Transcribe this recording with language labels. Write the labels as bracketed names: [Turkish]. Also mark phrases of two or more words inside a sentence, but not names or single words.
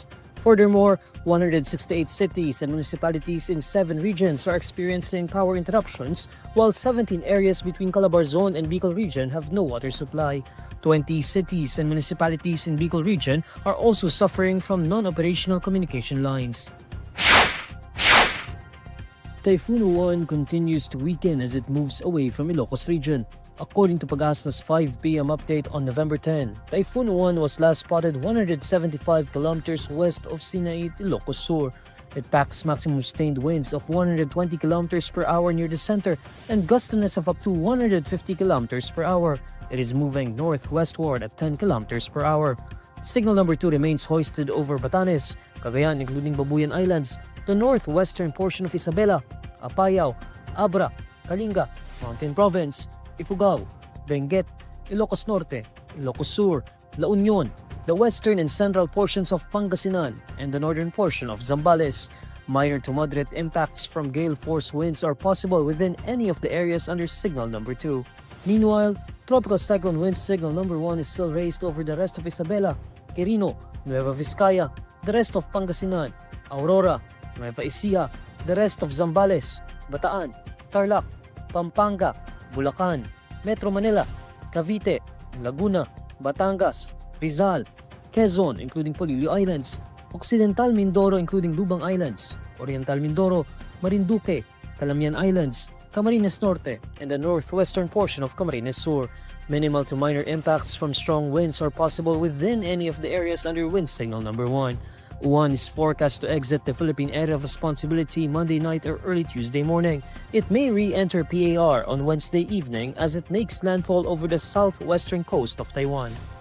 [English] Furthermore, 168 cities and municipalities in 7 regions are experiencing power interruptions, while 17 areas between Calabarzon and Bicol region have no water supply. 20 cities and municipalities in Bicol region are also suffering from non-operational communication lines. Typhoon Uwan continues to weaken as it moves away from Ilocos region. According to Pag-asa's 5 p.m. update on November 10, Typhoon Uwan was last spotted 175 kilometers west of Sinait, Ilocos Sur. It packs maximum sustained winds of 120 kilometers per hour near the center and gustiness of up to 150 kilometers per hour. It is moving northwestward at 10 kilometers per hour. Signal number 2 remains hoisted over Batanes, Cagayan including Babuyan Islands, the northwestern portion of Isabela, Apayao, Abra, Kalinga, Mountain Province, Ifugao, Benguet, Ilocos Norte, Ilocos Sur, La Union, the western and central portions of Pangasinan, and the northern portion of Zambales. Minor to moderate impacts from gale force winds are possible within any of the areas under signal number 2. Meanwhile, tropical cyclone wind signal number 1 is still raised over the rest of Isabela, Quirino, Nueva Vizcaya, the rest of Pangasinan, Aurora, Nueva Ecija, the rest of Zambales, Bataan, Tarlac, Pampanga, Bulacan, Metro Manila, Cavite, Laguna, Batangas, Rizal, Quezon including Polillo Islands, Occidental Mindoro including Lubang Islands, Oriental Mindoro, Marinduque, Calamian Islands, Camarines Norte, and the northwestern portion of Camarines Sur. Minimal to minor impacts from strong winds are possible within any of the areas under wind signal number 1. Uwan is forecast to exit the Philippine area of responsibility Monday night or early Tuesday morning. It may re-enter PAR on Wednesday evening as it makes landfall over the southwestern coast of Taiwan.